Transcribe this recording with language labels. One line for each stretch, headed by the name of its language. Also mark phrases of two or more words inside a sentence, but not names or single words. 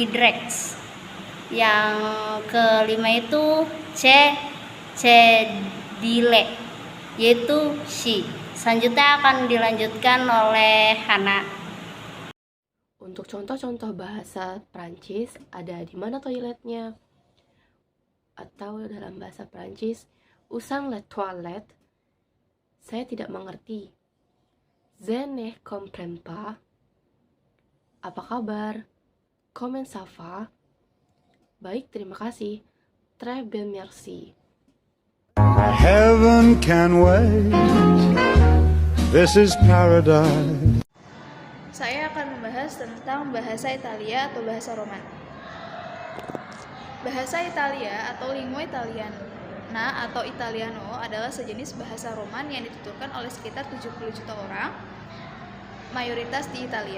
Indonesian: Yang kelima itu cedile, yaitu she. Selanjutnya akan dilanjutkan oleh Hana. Untuk contoh-contoh bahasa Prancis, ada di mana toiletnya? Atau dalam bahasa Prancis,
French: usang le toilette,
Indonesian: saya tidak mengerti.
French: Je ne comprends pas.
Indonesian: Apa kabar?
French: Comment ça va?
Indonesian: Baik, terima kasih.
French: Très bien, merci.
English: Heaven can wait. This is paradise.
Indonesian: Saya akan membahas tentang bahasa Italia atau bahasa Roman. Bahasa Italia atau
Italian: lingua italiana
Indonesian: atau italiano adalah sejenis bahasa Roman yang dituturkan oleh sekitar 70 juta orang, mayoritas di Italia.